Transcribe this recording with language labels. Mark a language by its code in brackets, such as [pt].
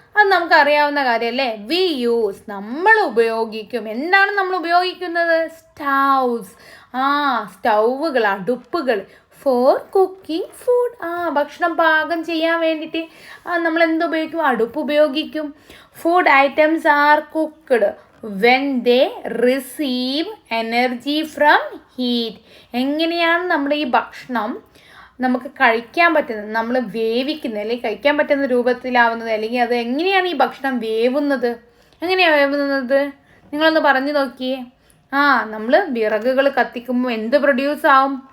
[ml] അത് നമുക്കറിയാവുന്ന കാര്യമല്ലേ? [en] we use, [ml] നമ്മൾ ഉപയോഗിക്കും. എന്താണ് നമ്മൾ ഉപയോഗിക്കുന്നത്? സ്റ്റൗസ്, സ്റ്റൗവുകൾ, അടുപ്പുകൾ. [en] for cooking food, [ml] ഭക്ഷണം പാകം ചെയ്യാൻ വേണ്ടിയിട്ട് നമ്മൾ എന്ത് ഉപയോഗിക്കും? അടുപ്പ് ഉപയോഗിക്കും. [en] Food items are cooked when they receive energy from heat. [ml] എങ്ങനെയാണ് നമ്മുടെ ഈ ഭക്ഷണം നമുക്ക് കഴിക്കാൻ പറ്റുന്നത്, നമ്മൾ വേവിക്കുന്നത് അല്ലെങ്കിൽ കഴിക്കാൻ പറ്റുന്ന രൂപത്തിലാവുന്നത്, അല്ലെങ്കിൽ അത് എങ്ങനെയാണ് ഈ ഭക്ഷണം വേവുന്നത്? എങ്ങനെയാണ് വേവുന്നത്? നിങ്ങളൊന്ന് പറഞ്ഞു നോക്കിയേ. നമ്മൾ വിറകുകൾ കത്തിക്കുമ്പോൾ എന്ത് പ്രൊഡ്യൂസ് ആവും?